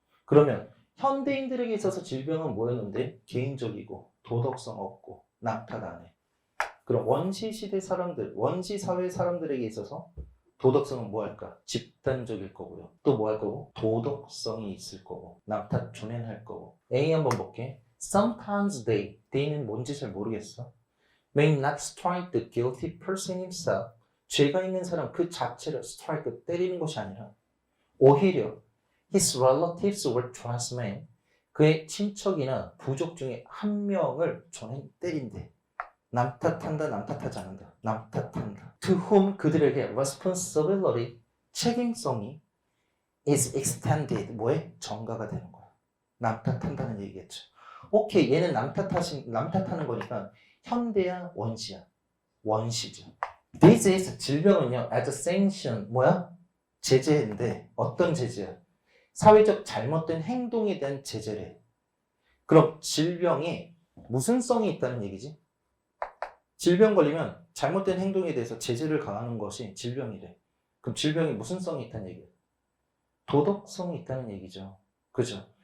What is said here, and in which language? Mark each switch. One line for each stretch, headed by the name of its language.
Korean: 그러면 현대인들에게 있어서 질병은 뭐였는데? 개인적이고 도덕성 없고 남 탓 안 해. 그럼 원시 시대 사람들, 원시 사회 사람들에게 있어서 도덕성은 뭐 할까? 집단적일 거고요. 또 뭐 할 거고? 도덕성이 있을 거고 남 탓 조낸할 거고. A 한번 볼게.
English: Sometimes they
Korean: 는 뭔지 잘 모르겠어.
English: May not strike the guilty person himself.
Korean: 죄가 있는 사람 그 자체를
English: strike,
Korean: 때리는 것이 아니라 오히려
English: his relatives or trustmen,
Korean: 그의 친척이나 부족 중에 한 명을 저는 때린대. 남 탓한다, 남 탓하지 않는다. 남 탓한다.
English: To whom
Korean: 그들에게
English: responsibility,
Korean: 책임성이
English: is extended,
Korean: 뭐에? 전가가 되는 거야. 남 탓한다는 얘기겠죠. 오케이, 얘는 남 탓하는 거니까 현대야, 원시야? 원시죠.
English: This is,
Korean: 질병은요,
English: as a sanction,
Korean: 뭐야? 제재인데, 어떤 제재야? 사회적 잘못된 행동에 대한 제재래. 그럼 질병에 무슨 성이 있다는 얘기지? 질병 걸리면 잘못된 행동에 대해서 제재를 가하는 것이 질병이래. 그럼 질병이 무슨 성이 있다는 얘기야? 도덕성이 있다는 얘기죠. 그죠?